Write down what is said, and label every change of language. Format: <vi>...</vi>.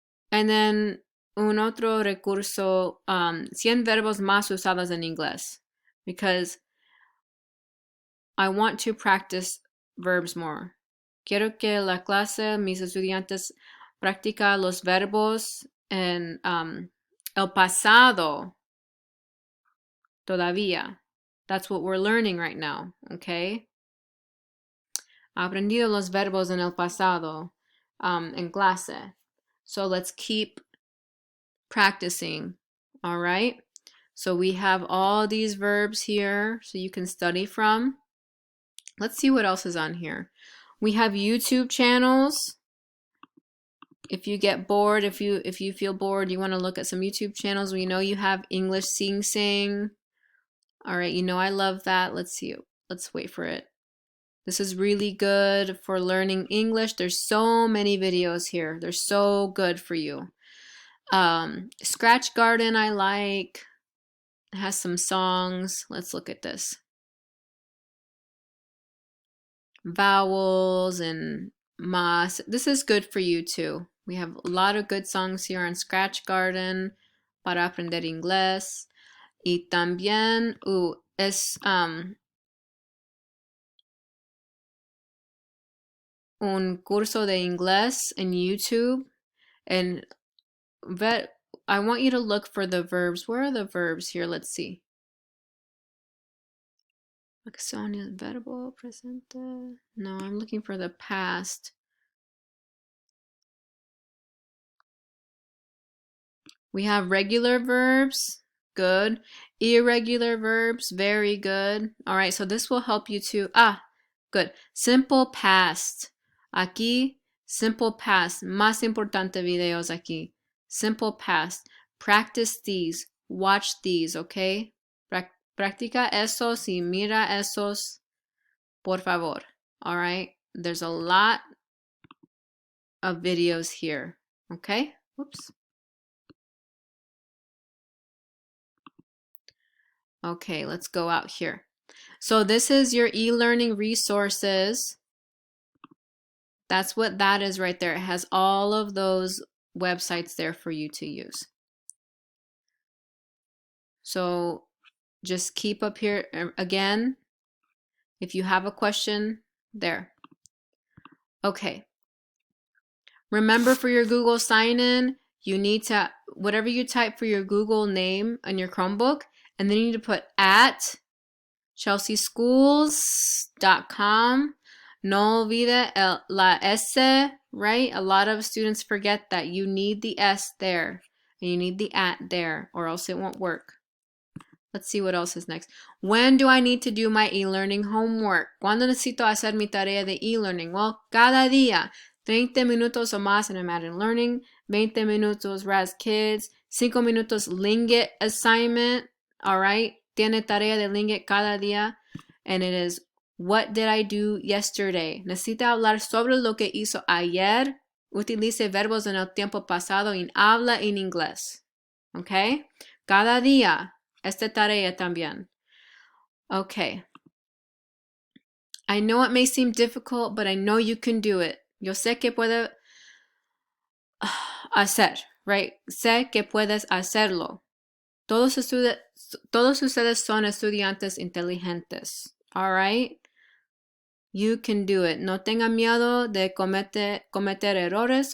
<en>And then</en> <es>un otro recurso, 100 verbos más usados en inglés.</es> <en>Because I want to practice verbs more.</en> <es>Quiero que la clase, mis estudiantes, practica los verbos en el pasado todavía.</es> <en>That's what we're learning right now, okay?</en> <es>Aprendido los verbos en el pasado en clase.</es> <en>So let's keep practicing, all right? So we have all these verbs here so you can study from. Let's see what else is on here. We have YouTube channels. If you get bored, if you feel bored, you want to look at some YouTube channels. We know you have English Sing Sing. All right, you know I love that. Let's see. Let's wait for it. This is really good for learning English. There's so many videos here. They're so good for you. Scratch Garden I like. It has some songs. Let's look at this. Vowels and mas. This is good for you too. We have a lot of good songs here on Scratch Garden</en> <es>para aprender inglés. Y también es un curso de inglés en YouTube.</es> <en>And I want you to look for the verbs. Where are the verbs here? Let's see.</en> <es>Acciones, verbo, presente.</es> <en>No, I'm looking for the past. We have regular verbs. Good. Irregular verbs. Very good. All right, so this will help you to... good. Simple past.</en> <es>Aquí,</es> <en>simple past.</en> <es>Más importante videos aquí. Simple past.</es> <en>Practice these. Watch these, okay?</en> <es>Practica esos y mira esos, por favor.</es> <en>All right? There's a lot of videos here, okay? Whoops. Okay, let's go out here. So this is your e-learning resources. That's what that is right there. It has all of those websites there for you to use. So just keep up here again. If you have a question, there. Okay. Remember for your Google sign-in, you need to, whatever you type for your Google name on your Chromebook, and then you need to put at chelseaschools.com.</en> <es>No olvide la S,</es> <en>right? A lot of students forget that you need the S there, and you need the at there, or else it won't work. Let's see what else is next. When do I need to do my e-learning homework?</en> <es>¿Cuándo necesito hacer mi tarea de e-learning? Well, cada día. 30 minutos o más en Imagine Learning, 20 minutos Raz Kids, 5 minutos Lingit assignment, all right? Tiene tarea de Lingit cada día,</es> <en>and it is, what did I do yesterday?</en> <es>Necesita hablar sobre lo que hizo ayer. Utilice verbos en el tiempo pasado y habla en inglés, okay? Cada día, esta tarea también.</es> <en>Okay. I know it may seem difficult, but I know you can do it.</en> <es>Yo sé que puede hacer, right? Sé que puedes hacerlo. Todos ustedes son estudiantes inteligentes, all right?</es> <en>You can do it.</en> <es>No tenga miedo de cometer errores.</es>